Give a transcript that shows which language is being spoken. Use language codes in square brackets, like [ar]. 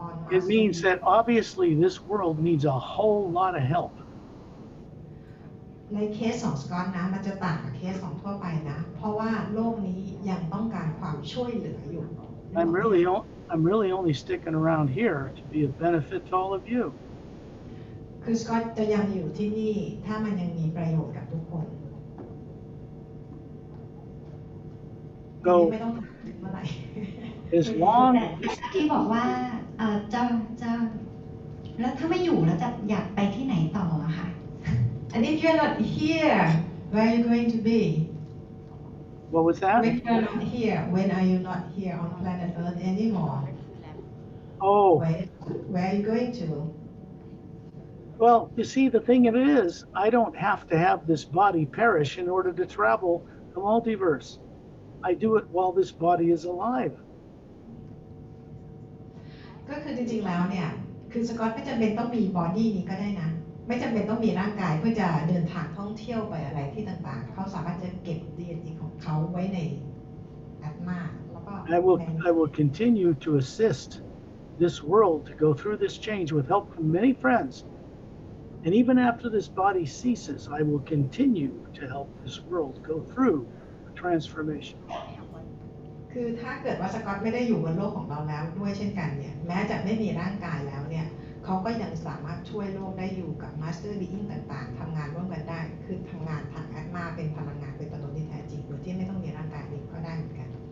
[en] It means that obviously this world needs a whole lot of help. [th] ในเคสของสกอตนะมันจะต่างกับเคสของทั่วไปนะเพราะว่าโลกนี้ยังต้องการความช่วยเหลืออยู่ [en] I'm really only sticking around here to be a benefit to all of you. [th] คือสกอตจะยังอยู่ที่นี่ถ้ามันยังมีประโยชน์กับทุกคน ไม่ต้องถามเมื่อไหร่ [en] As long [th] ที่บอกว่าจะแล้วถ้าไม่อยู่แล้วจะอยากไปที่ไหนต่ออะค่ะ [en] And if you're not here where are you going to be What was that? When you're not here when are you not here on planet Earth anymore Oh where are you going to Well, you see, the thing it is, I don't have to have this body perish in order to travel the multiverse. I do it while this body is alive. [th] ก็คือจริงๆแล้วเนี่ยคือสกอตไม่จำเป็นต้องมีบอดี้นี้ก็ได้นะไม่จำเป็นต้องมีร่างกายเพื่อจะเดินทางท่องเที่ยวไปอะไรที่ต่างๆเขาสามารถจะเก็บ DNA ของเขาไว้ในแอตมาแล้วก็ [en] I will continue to assist this world to go through this change with help from many friends. And even after this body ceases, I will continue to help this world go through a transformation. [th] คือถ้าเกิดว่าสกอตไม่ได้อยู่บนโลกของเราแล้วด้วยเช่นกันเนี่ยแม้จะไม่มีร่างกายแล้วเนี่ยเขาก็ยังสามารถช่วยโลกได้อยู่กับมาสเตอร์บีอิงต่างๆทำงานร่วมกันได้คือทำงานทางแอตมาเป็นพลังงานเป็นตัวตนที่แท้จริงโดยที่ไม่ต้องมีร่างกายนี้ก็ได้เหมือนกัน